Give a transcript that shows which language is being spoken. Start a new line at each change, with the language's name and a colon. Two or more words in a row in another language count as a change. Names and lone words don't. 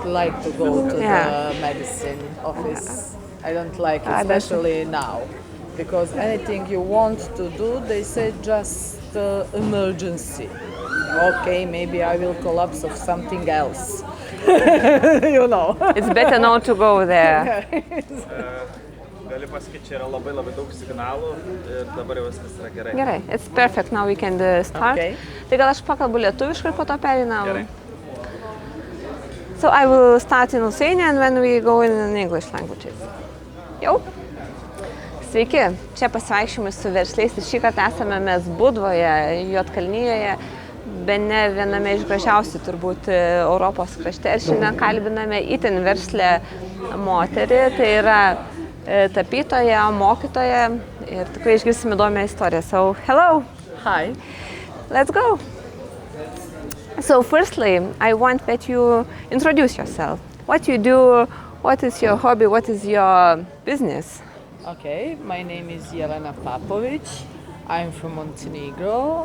English: like to go to the medicine office. I don't like it, especially now. Because anything you want to do, they say just emergency. Okay, maybe I will collapse of something else. You know. It's better not to go there.
Lithuanian: Gali pasakyti, čia yra labai daug signalų ir dabar jau viskas yra gerai. Gerai,
English: it's perfect, now we can start. Okay.
Lithuanian: Tai gal aš pakalbu lietuviškai ir po to perinam. Gerai.
English: So I will start in Lithuanian and then we go in English languages.
Lithuanian: Jau? Sveiki, čia pasivaikščiojimai su versliais ir šį kartą esame mes Budvoje, Juodkalnijoje, bene viename iš gražiausių turbūt Europos krašte. Ir šiandien kalbiname itin verslę moterį, tai yra tapytoja, mokytoja ir tikrai išgirsime įdomią istoriją.
English: So, hello! Hi! Let's go! So, firstly, I want that you introduce yourself. What you do, what is your hobby, what is your business? Okay, my name is Jelena Papović. I'm from Montenegro.